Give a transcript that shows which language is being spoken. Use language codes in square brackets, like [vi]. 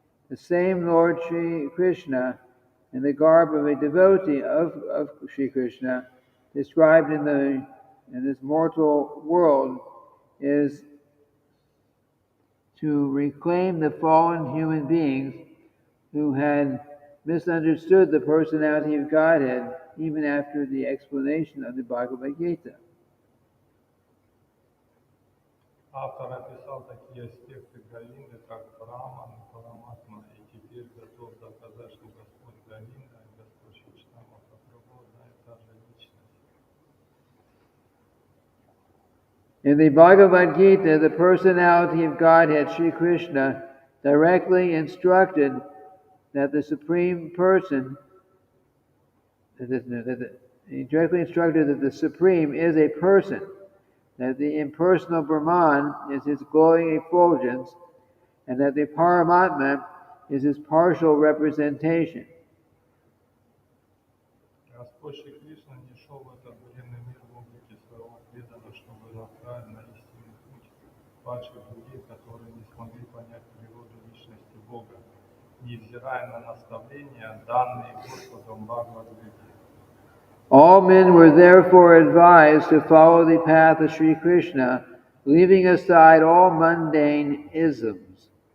[en] the same Lord Sri Krishna in the garb of a devotee of Sri Krishna, described in this mortal world, is to reclaim the fallen human beings who had misunderstood the personality of Godhead even after the explanation of the Bhagavad Gita. [ru] Автор описал такие аспекты Говинды, как Брахман, Параматма, и теперь готов доказать, что Господь Говинда и Господь Чайтанья Махапрабху одна и та же личность. [en] In the Bhagavad Gita, the personality of Godhead, Sri Krishna, directly instructed that the Supreme Person, he directly instructed that the Supreme is a person, that the impersonal Brahman is his glowing effulgence, and that the Paramatma is his partial representation. [ru] Господь Шри Кришна не шел в этот бренный мир в облике своего преданного, чтобы направить на истинный путь падших людей, которые не смогли понять природу личности Бога, невзирая на наставления, данные Господом Бхагавад-гите. [en] All men were therefore advised to follow the path of Sri Krishna, leaving aside all mundane isms.